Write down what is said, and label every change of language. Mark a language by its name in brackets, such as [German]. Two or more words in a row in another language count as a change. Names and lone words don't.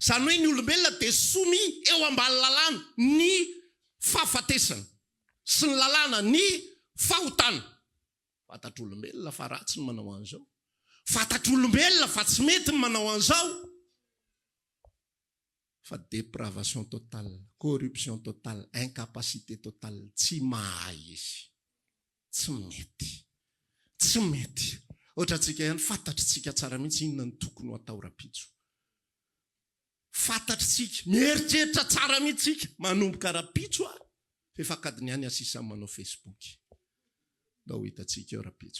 [Malagasy] Zany hoe ny olombelona dia somy eo ambany lalàna ny fahafatesana sy ny lalàna ny fahotana. Fantatr'olombelona fa ratsy ny manao an'izao. Fantatr'olombelona fa tsy mety ny manao an'izao. [French] Fa dépravation totale, corruption totale, incapacité totale, [Malagasy] tsy mahay izy. Tsy mety. Tsy mety. Ohatra antsika ihany fantatritsika tsara mihitsy inona ny tokony ho atao rapitso. Fantatritsika, mieritreritra tsara mihitsika, manomboka rapitso a. Fefakadiny ihany asisa manao Facebook. Da ho hitantsika eo rapitso.